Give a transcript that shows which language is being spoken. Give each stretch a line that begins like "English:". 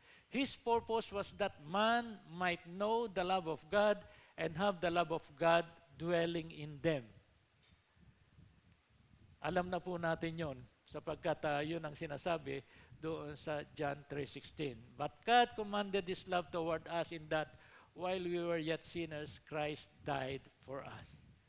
English: His purpose was that man might know the love of God and have the love of God dwelling in them.
Filipino: Alam na po natin yon, sapagkat yun ang sinasabi doon sa John 3:16.
English: But God commanded His love toward us in that while we were yet sinners, Christ died for us.